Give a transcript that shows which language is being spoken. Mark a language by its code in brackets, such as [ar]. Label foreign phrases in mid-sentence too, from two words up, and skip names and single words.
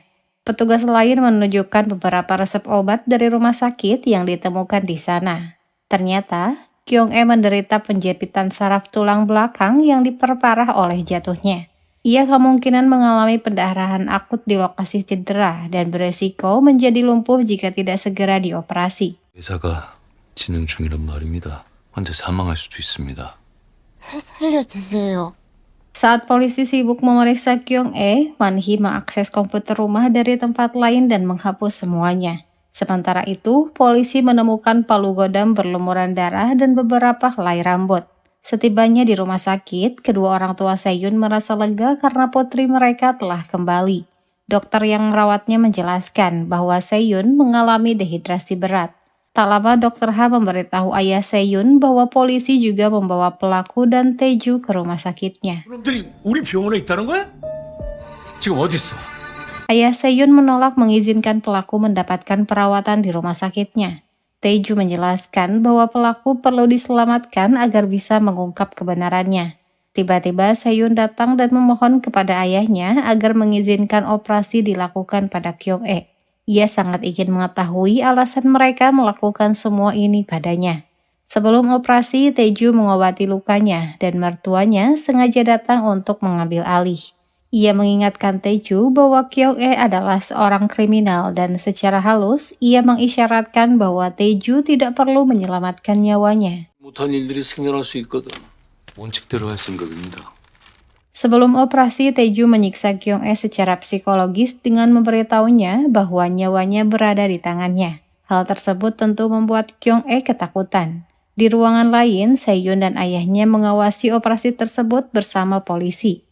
[id] Petugas lain menunjukkan beberapa resep obat dari rumah sakit yang ditemukan di sana. Ternyata, Kyung-e menderita penjepitan saraf tulang belakang yang diperparah oleh jatuhnya. Ia kemungkinan mengalami pendarahan akut di lokasi cedera dan beresiko menjadi lumpuh jika tidak segera dioperasi. [ko] 의사가 진행 중이란 말입니다. 환자 사망할 수도 있습니다. 살려주세요. [id] Saat polisi sibuk memeriksa Kyung-e, Manhi mengakses komputer rumah dari tempat lain dan menghapus semuanya. Sementara itu, polisi menemukan palu godam berlumuran darah dan beberapa helai rambut. Setibanya di rumah sakit, kedua orang tua Seyun merasa lega karena putri mereka telah kembali. Dokter yang merawatnya menjelaskan bahwa Seyun mengalami dehidrasi berat. Tak lama Dr. Ha memberitahu ayah Seyun bahwa polisi juga membawa pelaku dan Tae-ju ke rumah sakitnya. [ko] 그놈들이 우리 병원에 있다는 거야? 지금 어디 있어? [id] Ayah Seyun menolak mengizinkan pelaku mendapatkan perawatan di rumah sakitnya. Tae-ju menjelaskan bahwa pelaku perlu diselamatkan agar bisa mengungkap kebenarannya. Tiba-tiba Seyun datang dan memohon kepada ayahnya agar mengizinkan operasi dilakukan pada Kyung-e. Ia sangat ingin mengetahui alasan mereka melakukan semua ini padanya. Sebelum operasi, Tae-ju mengobati lukanya dan mertuanya sengaja datang untuk mengambil alih. Ia mengingatkan Tae-ju bahwa Kyung-e adalah seorang kriminal dan secara halus ia mengisyaratkan bahwa Tae-ju tidak perlu menyelamatkan nyawanya. [ko] 못한 일들이 생겨날 수 있거든. 원칙대로 할 생각입니다. [id] Sebelum operasi, Tae-ju menyiksa Kyung-e secara psikologis dengan memberitahunya bahwa nyawanya berada di tangannya. Hal tersebut tentu membuat Kyung-e ketakutan. Di ruangan lain, Seyun dan ayahnya mengawasi operasi tersebut bersama polisi.